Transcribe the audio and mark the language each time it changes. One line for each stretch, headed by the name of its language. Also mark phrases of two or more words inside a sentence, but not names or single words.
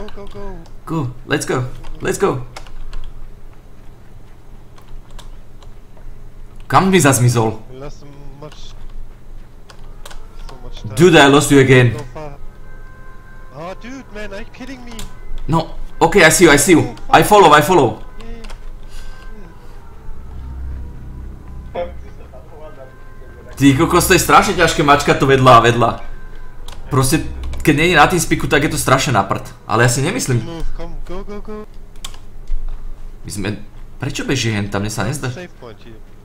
English: Go. Let's go.
Slovak: Kam mi zasmizol?
English: We lost so much time. Dude, I lost you again. Go far. Oh, dude, man, are you kidding me? No. Okay, I see you. I follow.
Slovak: Ty kokos, to je strašne ťažké mačkať to vedľa. Proste keď nie je na TeamSpeaku, tak je to strašne na prd. Ale ja si nemyslím...
English: Move, come, go, go, go.
Slovak: My sme... Prečo beží hen tam? Mne sa nezdá...
English: Safe point here.